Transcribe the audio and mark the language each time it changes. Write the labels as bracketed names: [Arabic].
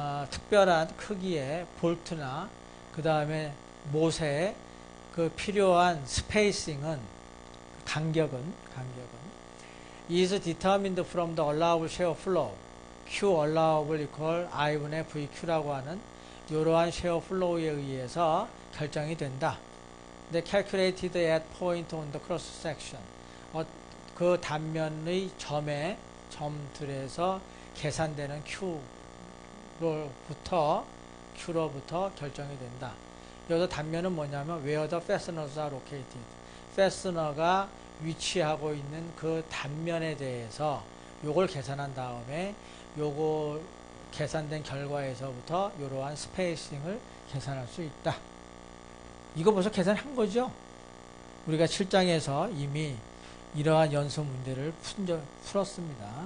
[Korean] 특별한 크기의 볼트나 그 다음에 못의 그 필요한 스페이싱은 간격은 [English] is determined from the allowable shear flow. [Korean] Q allowable equal I분의 VQ라고 하는 이러한 shear flow에 의해서 결정이 된다. 근데 [English] calculated at point on the cross section. [Korean] 그 단면의 점들에서 계산되는 Q로부터 결정이 된다. 여기서 단면은 뭐냐면 [English] where the fasteners are located. [Korean] 패스너가 위치하고 있는 그 단면에 대해서 요걸 계산한 다음에 요거 계산된 결과에서부터 이러한 스페이싱을 계산할 수 있다. 이거 벌써 계산한 거죠? 우리가 7장에서 이미 이러한 연수 문제를 풀었습니다.